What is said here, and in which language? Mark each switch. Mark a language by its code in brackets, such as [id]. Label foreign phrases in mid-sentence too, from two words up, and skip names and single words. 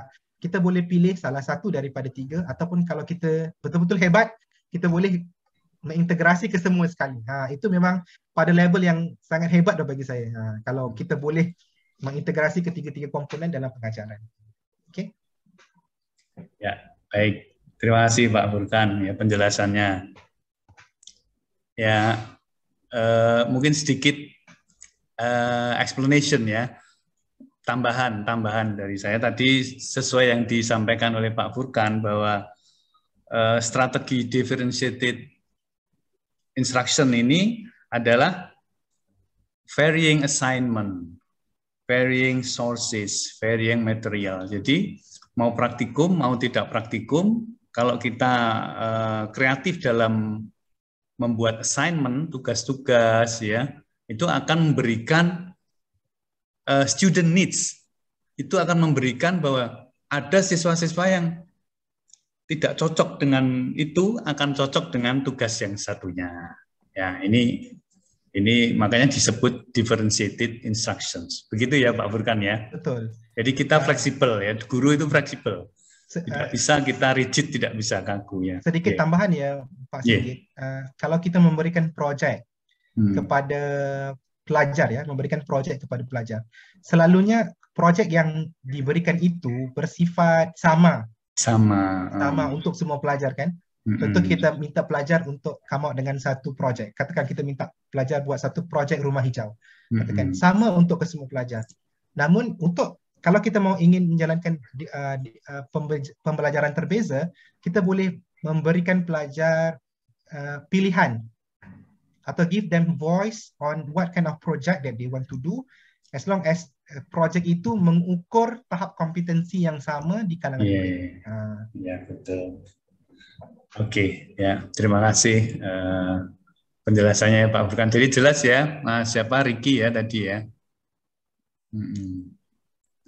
[ms] Kita boleh pilih salah satu daripada 3, ataupun kalau kita betul-betul hebat, kita boleh mengintegrasi ke semua sekali. Itu memang pada level yang sangat hebat dah bagi saya. Kalau kita boleh mengintegrasi ketiga-tiga komponen dalam pengajaran. Okey. Ya, baik. [id] Terima kasih Pak Furkan ya penjelasannya. Ya, mungkin sedikit explanation ya, tambahan dari saya tadi sesuai yang disampaikan oleh Pak Furkan bahwa strategi [en] differentiated instruction [id] ini adalah [en] varying assignment, varying sources, varying material. [id] Jadi mau praktikum mau tidak praktikum, kalau kita kreatif dalam membuat assignment, tugas-tugas ya, itu akan memberikan [en] student needs. [id] Itu akan memberikan bahwa ada siswa-siswa yang tidak cocok dengan itu, akan cocok dengan tugas yang satunya. Ya, ini makanya disebut [en] differentiated instructions. [id] Begitu ya Pak Furkan ya? Betul. Jadi kita fleksibel ya, guru itu fleksibel. Tidak bisa kita rigid, tidak bisa kaku ya. [ms] Sedikit tambahan ya Pak Sigit. Kalau kita memberikan projek kepada pelajar ya, memberikan projek kepada pelajar, selalunya projek yang diberikan itu bersifat sama untuk semua pelajar kan. Contoh kita minta pelajar untuk [en] come out [ms] dengan satu projek. Katakan kita minta pelajar buat satu projek rumah hijau. Katakan sama untuk ke semua pelajar. Namun kalau kita ingin menjalankan pembelajaran terbeza, kita boleh memberikan pelajar pilihan atau [en] give them voice on what kind of project that they want to do, [ms] as long as projek itu mengukur tahap kompetensi yang sama di kalangan murid. Ya, betul. [id] Oke, ya, terima kasih penjelasannya ya Pak Furkan. Jadi jelas ya, Mas Ricky ya tadi ya.